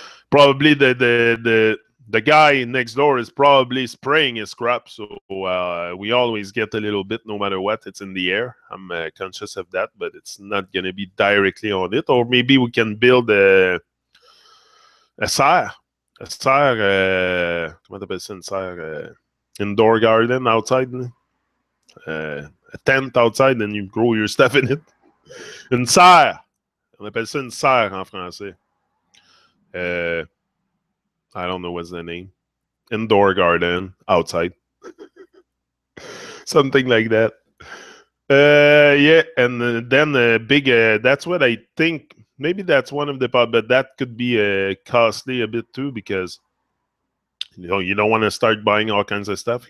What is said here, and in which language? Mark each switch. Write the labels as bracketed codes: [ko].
[en] Probably the guy next door is probably spraying his crop, so we always get a little bit no matter what. It's in the air. I'm conscious of that, but it's not going to be directly on it. Or maybe we can build a serre. [fr] A serre, comment t'appelles ça, une serre? [en] Indoor garden outside. A tent outside, and you grow your stuff in it. [fr] Une serre. On appelle ça une serre en français. [en] I don't know what's the name. Indoor garden outside. Something like that. Yeah, and then big. That's what I think. Maybe that's one of the part, but that could be costly a bit too, because you don't want to start buying all kinds of stuff.